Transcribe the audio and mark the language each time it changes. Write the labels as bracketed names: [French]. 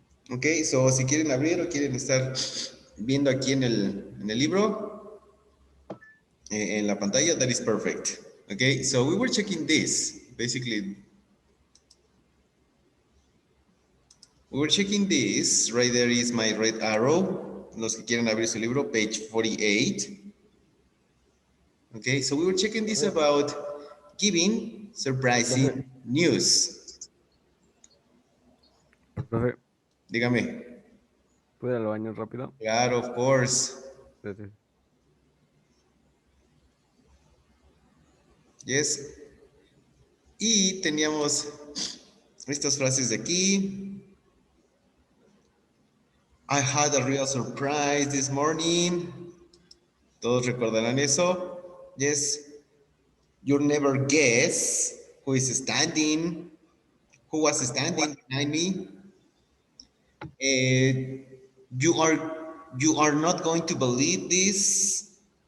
[Spanish] Ok, so si quieren abrir o quieren estar viendo aquí en el libro, en la pantalla, that is perfect. [English] Okay, so we were checking this. Basically, we were checking this. Right there is my red arrow. [Spanish] Los que quieren abrir su libro, page 48. [English] Okay, so we were checking this about giving surprising news. [Spanish] Profe, Dígame. ¿puedo ir al baño rápido? [English] Claro, of course. [Spanish] Gracias. [English] Yes. [Spanish] Y teníamos estas frases de aquí. [English] I had a real surprise this morning. Todos recordarán eso. Yes. You'll never guess who is standing, who was standing behind me. Uh, you are you are not going to believe this.